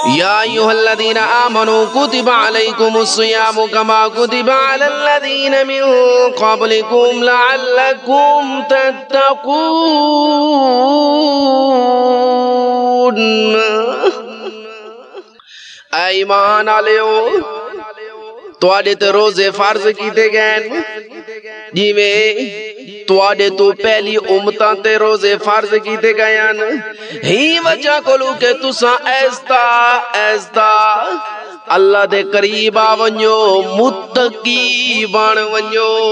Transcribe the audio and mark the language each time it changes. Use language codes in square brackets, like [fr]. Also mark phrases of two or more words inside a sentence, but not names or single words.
[ar] يا أيها الذين آمنوا كتب عليكم الصيام كما كتب على الذين من قبلكم لعلكم [skr] تتقون اے ایمان والےو تواڈے تے روزے فرض کیتے گئے جویں تواڈے تو پہلی امتاں تے روزے فرض کیتے گئے ہیں ہی وجہ کولو کہ تساں ایستا اللہ دے قریب آ ونجو متقی بن ونجو